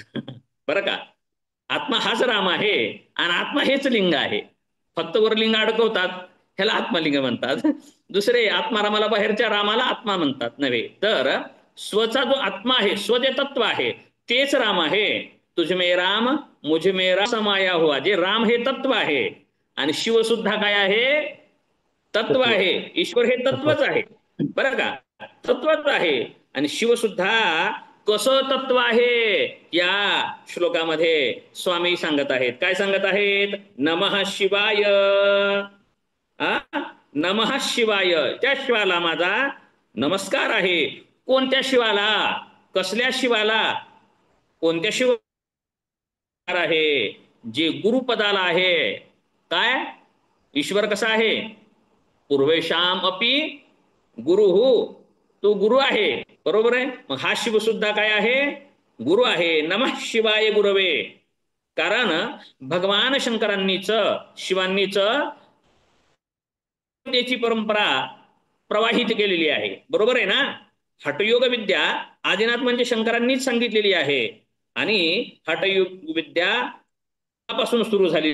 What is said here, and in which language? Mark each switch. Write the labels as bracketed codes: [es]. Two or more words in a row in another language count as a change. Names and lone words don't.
[mr] बरं का, आत्मा हाच राम आहे आणि आत्मा हेच लिंग आहे. फक्त वर लिंग अडकवतात, ह्याला आत्मलिंग म्हणतात. दुसरे आत्मारामाला, बाहेरच्या रामाला आत्मा म्हणतात नव्हे. तर स्वचा जो आत्मा आहे, स्व जे तत्व आहे तेच राम आहे. [hi] तुझ में राम मुझ में राम समाया हुआ, [mr] जे राम हे तत्व आहे. आणि शिव सुद्धा काय आहे? तत्व तत्व आहे. ईश्वर हे तत्व तत्वच आहे, बरं का, तत्वच आहे. आणि शिव सुद्धा कसं तत्व आहे या श्लोकामध्ये स्वामी सांगत आहेत. काय सांगत आहेत? [sa] नमः शिवाय. नमः शिवाय, [mr] त्या शिवाला माझा नमस्कार आहे. कोणत्या शिवाला? कसल्या शिवाला? कोणत्या शिवाला आहे? जे गुरुपदाला आहे. काय? ईश्वर कसा आहे? [sa] पूर्वेशाम अपि गुरु, [mr] तो गुरु आहे, बरोबर आहे. मग हा शिव सुद्धा काय आहे? गुरु आहे. [sa] नमः शिवाय गुरवे. [mr] कारण भगवान शंकरांनीच, शिवांनीच त्याची परंपरा प्रवाहित केलेली आहे, बरोबर आहे ना. हठयोग विद्या आदिनाथ म्हणजे शंकरांनीच सांगितलेली आहे. आणि हठयोग विद्या पासून सुरू झाली.